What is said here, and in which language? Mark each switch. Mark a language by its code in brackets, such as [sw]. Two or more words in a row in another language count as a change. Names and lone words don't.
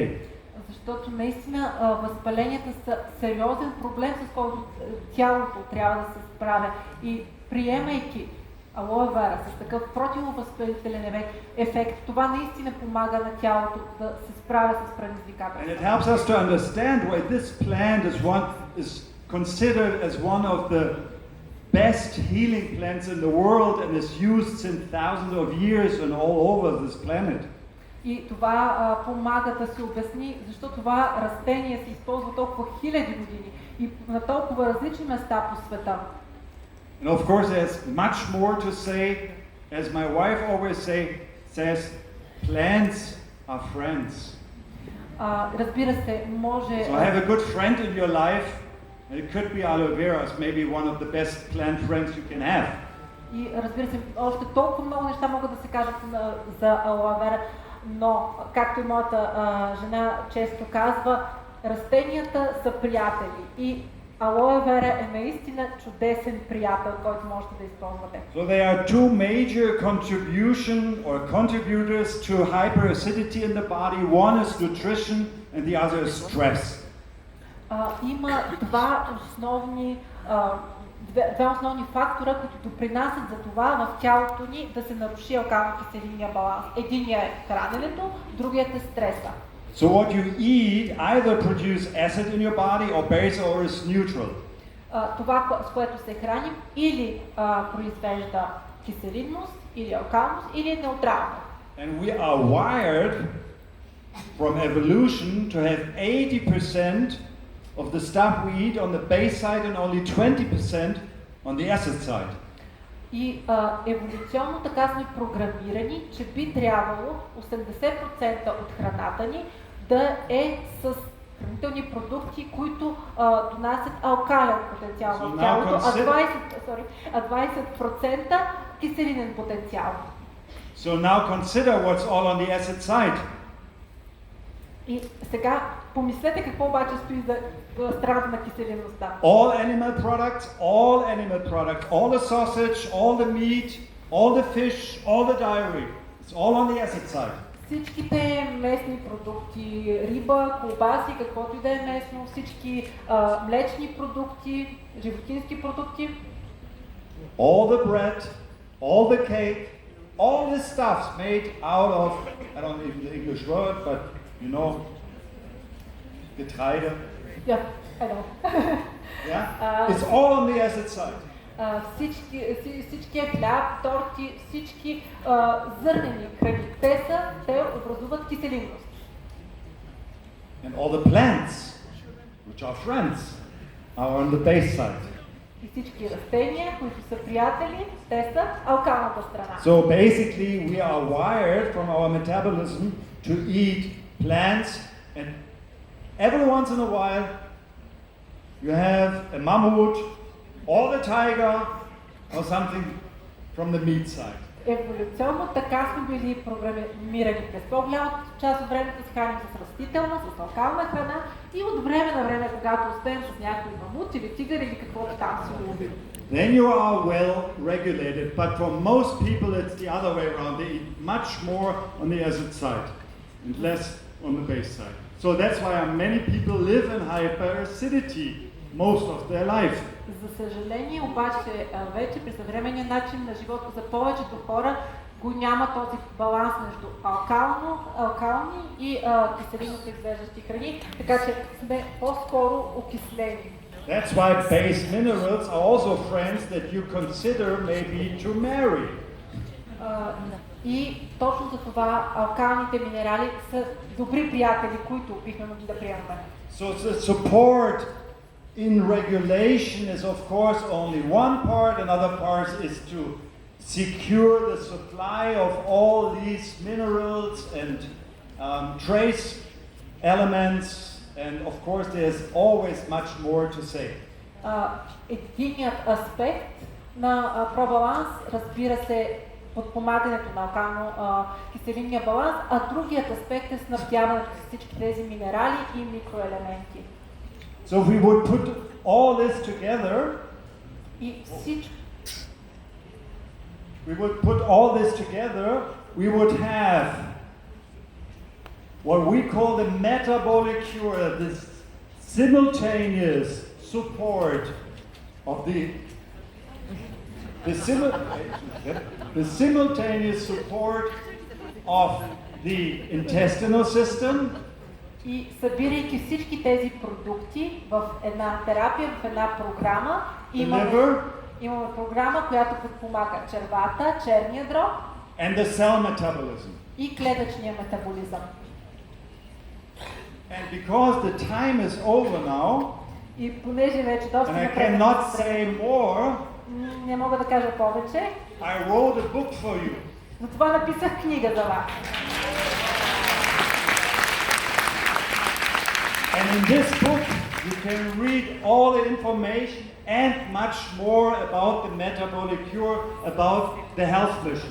[bg] Защото наистина възпаленията са сериозен проблем, с който тялото трябва да се справя. И приемайки алоe вера с такъв противовъзпалителен ефект, това наистина помага на тялото да се справя с предизвикателствата. [en] And it helps us to understand why this plant is considered as one of the best healing plants in the world and is used since thousands of years and all over this planet. [bg] И това помага да се обясни защо това растение се използва толкова хиляди години и на толкова различни места по света. [en] And of course there's much more to say, as my wife always says, plants are friends. [bg] Разбира се, може... [en] So have a good friend in your life, and it could be aloe vera, is maybe one of the best plant friends you can have. [bg] И разбира се, още толкова много неща могат да се кажат за алоe вера, но, както и моята жена често казва, растенията са приятели и алоe вера е наистина чудесен приятел, който можете да използвате. [en] So there are two major contributors to hyperacidity in the body. One is nutrition and the other is stress. [bg] Има два основни фактора, които допринасят за това в тялото ни да се наруши алкално-киселинния баланс. Единият е храненето, другият е стреса. [en] So what you eat either produce acid in your body or base or is neutral. [bg] Това, с което се храним, или произвежда киселинност, или алкалност, или е неутрално. [en] And we are wired from evolution to have 80% of the stuff we eat on the base side and only 20% on the acid side. [bg] И еволюционно така сме програмирани, че би трябвало 80% от храната ни да е с хранителни продукти, които донасят алкален потенциал в тялото, а 20% киселинен потенциал. [en] So now consider what's all on the acid side. [bg] И сега помислете какво обаче стои за страната на киселинността. [en] All animal products, all the sausage, all the meat, all the fish, all the dairy, it's all on the acid side. [bg] Всичките местни продукти, риба, колбаси, каквото и да е местно, всички млечни продукти, животински продукти, [en] All the bread, all the cake, all the stuff's made out of, I don't know the English word, but you know, Getreide. yeah, I know. Yeah? It's all on the acid side. [bg] Всичкия хляб, торти, всички зърнени храни, те образуват киселинност. [en] And all the plants, which are friends, are on the base side. [bg] И всички растения, които са приятели, те са алкалната страна. [en] So basically we are wired from our metabolism to eat plants, and every once in a while you have a mammoth or the tiger or something from the meat side. [bg] Еволюционно така сме били програмирани през по-голямата част от времето се храним с растителна, с алкална храна и от време на време, когато успеем с някой мамут или тигър или каквото там си ловим. [en] Then you are well regulated, but for most people it's the other way around. They eat much more on the acid side and less on the base side. So that's why many people live in hyperacidity most of their life. [bg] За съжаление обаче вече при съвременния начин на живота за повечето хора го няма този баланс между алкални и киселинно извеждащи храни, така че сме по-скоро окислени. [en] That's why base minerals are also friends that you consider maybe to marry. [bg] И точно за това алкалните минерали са добри приятели, които бихме могли да приемаме. [en] So the support in regulation is of course only one part, another part is to secure the supply of all these minerals and trace elements, and of course there's always much more to say. [bg] Единият аспект на пробаланс, разбира се, подпомагането на алкално-киселинния баланс, а другият аспект е снабдяването с всички тези минерали и микроелементи. [en] So if we would put all this together, we would have what we call the metabolic cure, this simultaneous support of the simultaneous support of the intestinal system. [bg] И събирайки всички тези продукти в една терапия, в една програма, имаме програма, която подпомага червата, черния дроб [en] and the cell metabolism. [bg] И клетъчния метаболизъм. [en] And because the time is over now, [bg] и понеже вече доста [en] and I cannot say more, [bg] не мога да кажа повече, [en] I wrote a book for you. [bg] Затова написах книга за вас. [en] And in this book, you can read all the information and much more about the metabolic cure, about the health mission.